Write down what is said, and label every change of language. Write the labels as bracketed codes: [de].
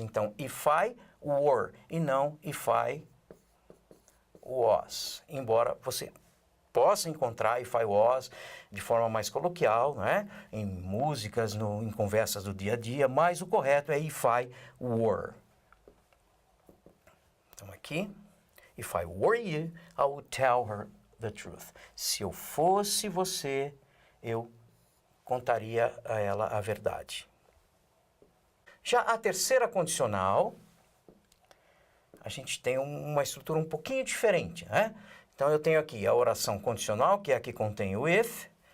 [en] Então, if I were, [pt] e não [en] if I was. [pt] Embora você possa encontrar [en] if I was [pt] de forma mais coloquial, né? Em músicas, em conversas do dia a dia, mas o correto é [en] if I were. Então, aqui, if I were you, I would tell her the truth. [pt] Se eu fosse você, eu contaria a ela a verdade. Já a terceira condicional, a gente tem uma estrutura um pouquinho diferente, né? Então, eu tenho aqui a oração condicional, que é a que contém o if.